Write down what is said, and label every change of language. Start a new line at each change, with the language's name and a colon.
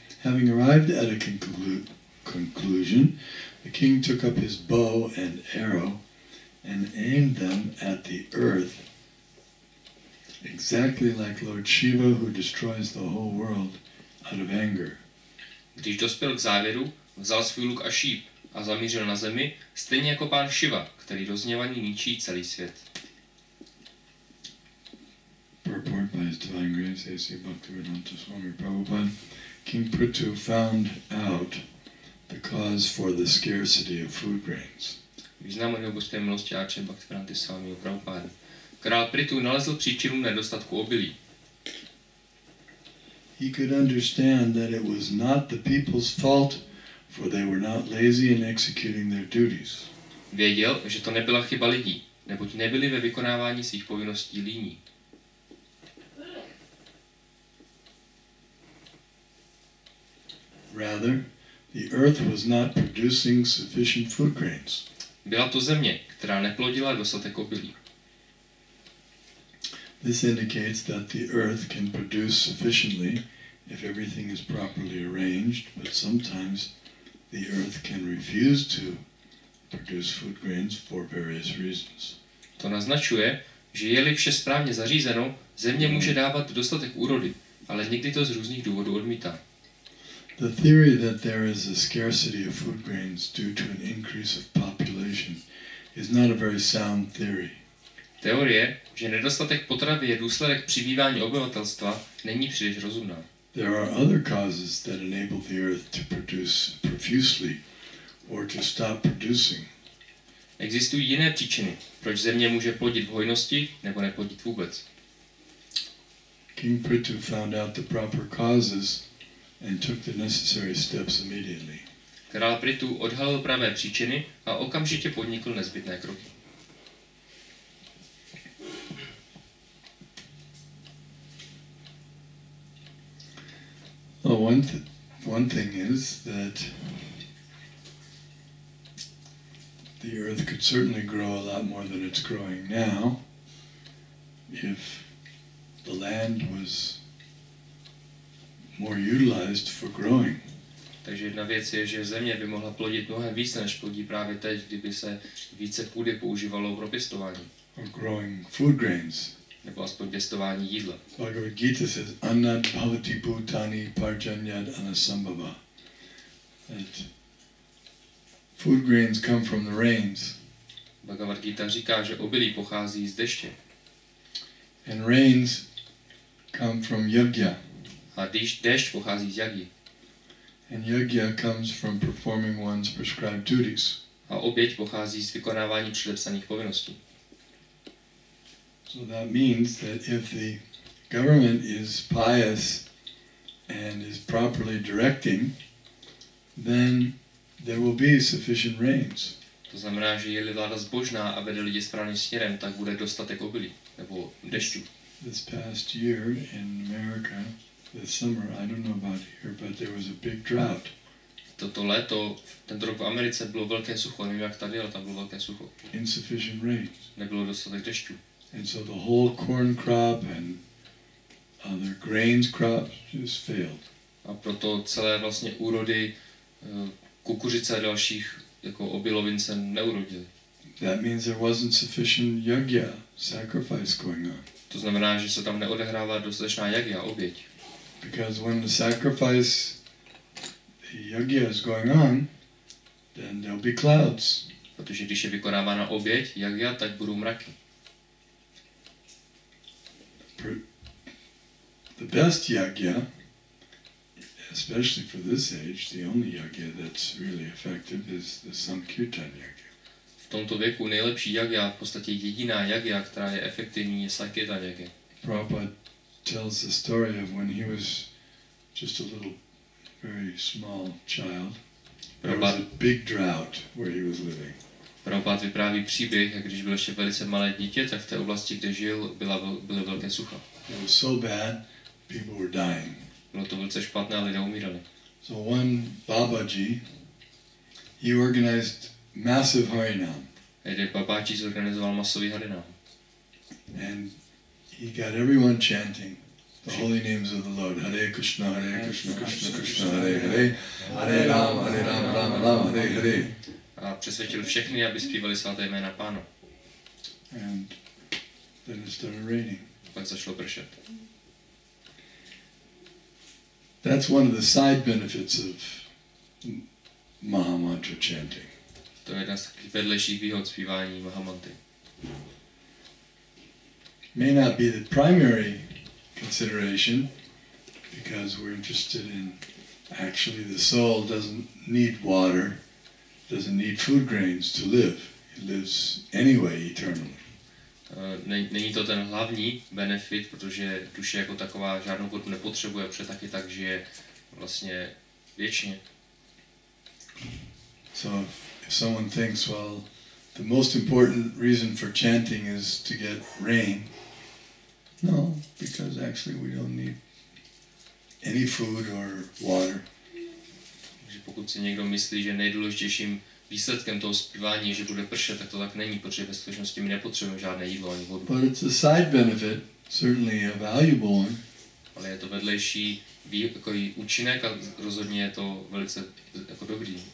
English: Having arrived at a conclusion, the king took up his bow and arrow and aimed them at the earth, exactly like Lord Shiva, who destroys the whole world out of anger.
Czech: Když dospěl k závěru, vzal svůj luk a šíp a zamířil na zemi, stejně jako pán Shiva, který rozhněvaný ničí celý svět.
English: Purport by His Divine Grace A.C. Bhaktivedanta Swami Prabhupada. King Prithu found out the cause for the scarcity of food grains.
Czech: Význam jeho božské milosti Áče Bhaktivedanta Swami Prabhupada. Král Prithu nalezl příčinu nedostatku obilí.
English: He could understand that it was not the people's fault, for they were not lazy in executing their duties.
Czech: Věděl, že to nebyla chyba lidí, neboť nebyli ve vykonávání svých povinností líní.
English: Rather, the earth was not producing sufficient food grains.
Czech: Byla to země, která neplodila dostatek obilí.
English: This indicates that the earth can produce sufficiently if everything is properly arranged, but sometimes the earth can refuse to produce food grains for various reasons.
Czech: To naznačuje, že je-li vše správně zařízeno, země může dávat dostatek úrody, ale někdy to z různých důvodů odmítá.
English: The theory that there is a scarcity of food grains due to an increase of population is not a very sound theory.
Czech: Teorie, že nedostatek potravy je důsledek přibývání obyvatelstva, není příliš rozumná.
English: There are other causes that enable the earth to produce profusely or to stop producing.
Czech: Existují jiné příčiny, proč země může plodit v hojnosti nebo neplodit vůbec.
English: King Prithu found out the proper causes and took the necessary steps immediately.
Czech: Král Prithu odhalil pravé příčiny a okamžitě podnikl nezbytné kroky.
English: Well, one thing is that the earth could certainly grow a lot more than it's growing now if the land was more utilized for growing.
Czech: Takže jedna věc je, že země by mohla plodit mnohem více, než plodí právě teď, kdyby se více půdy používalo pro pěstování.
English: Or growing food grains.
Czech: Nebo aspoň pěstování jídla.
English: Bhagavad Gita says,
Sanskrit: Annat bhavati bhutani parjanyad anasambhava.
English: That food grains come from the rains.
Czech: Bhagavad Gita říká, že obilí pochází z deště.
English: And rains come from yajna.
Czech: A déšť pochází z jagy.
English: And yajna comes from performing one's prescribed duties.
Czech: A oběť pochází z vykonávání předepsaných povinností.
English: So that means that if the government is pious and is properly directing, then there will be sufficient rains.
Czech: To znamená, že je-li vláda zbožná a vede lidi správným směrem, tak bude dostatek obilí nebo dešťů.
English: This past year in America, this summer, I don't know about here, but there was a big drought.
Czech: Toto léto, Tento rok v Americe bylo velké sucho, nevím jak tady, ale tam bylo velké sucho.
English: Insufficient rain.
Czech: Nebylo dostatek dešťů.
English: And so the whole corn crop and other grains crops just failed.
Czech: A proto celé vlastně úrody kukuřice a dalších jako obilovin se neurodily.
English: That means there wasn't sufficient yajna, sacrifice going on.
Czech: To znamená, že se tam neodehrává dostatečná yajna, oběť.
English: Because when the sacrifice, the yajna is going on, then there'll be clouds.
Czech: Protože když je vykonávána oběť, yajna, tak budou mraky.
English: The best yajna, especially for this age, the only yajna that's really effective is the sankirtan yajna.
Czech: V tomto věku nejlepší yajna, v podstatě jediná yajna, která je efektivní, je sankirtan yajna.
English: Prabhupada tells the story of when he was just a little, very small child. There was a big drought where he was living.
Czech: Prabhupada vypráví příběh, jak když byl ještě velice malé dítě, tak v té oblasti, kde žil, byly velké sucha.
English: It was so bad, people were dying.
Czech: Bylo to velice špatné a lidé umírali.
English: So one Babaji, he organized massive harinam.
Czech: Jeden Babaji zorganizoval masový harinam.
English: And he got everyone chanting the holy names of the Lord.
Sanskrit: Hare Krishna, Krishna Krishna, Hare Hare, Hare Rama, Rama Rama, Hare Hare.
Czech: A přesvědčil všechny, aby zpívali svaté jména Pána.
English: And then it started raining.
Czech: Pak začalo pršet.
English: That's one of the side benefits of Mahamantra chanting.
Czech: To je jedna z takových vedlejších výhod zpívání Mahamantry.
English: May not be the primary consideration, because we're interested in actually the soul doesn't need water, doesn't need food grains to live. It lives anyway eternally.
Czech: Není to ten hlavní benefit, protože duše jako taková žádnou vodu nepotřebuje, protože taky tak žije vlastně věčně.
English: So if someone thinks, well, the most important reason for chanting is to get rain, no, because actually we don't need any food or water.
Czech: Takže pokud si někdo myslí, že nejdůležitějším výsledkem toho zpívání je, že bude pršet, tak to tak není, protože ve skutečnosti my nepotřebujeme žádné jídlo ani vodu.
English: But it's a side benefit, certainly a valuable one.
Czech: Ale je to vedlejší takový účinek a rozhodně je to velice jako dobrý.